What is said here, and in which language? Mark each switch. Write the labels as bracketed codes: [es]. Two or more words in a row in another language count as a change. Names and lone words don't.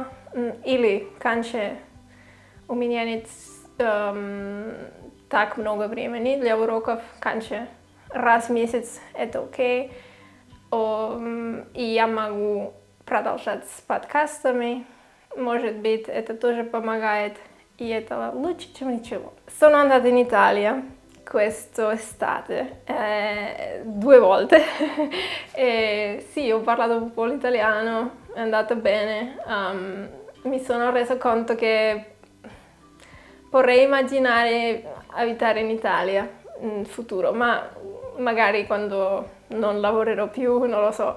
[ru] Или, конечно, у меня нет так много времени для уроков, конечно, раз в месяц это окей. И я могу продолжать с подкастами, может быть, это тоже помогает, e это лучше, чем ничего. [it] Sono andata in Italia quest'estate 2 volte. Sì, ho parlato un po' l'italiano, è andata bene. Mi sono reso conto che vorrei immaginare abitare in Italia in futuro, ma magari quando non lavorerò più, non lo so.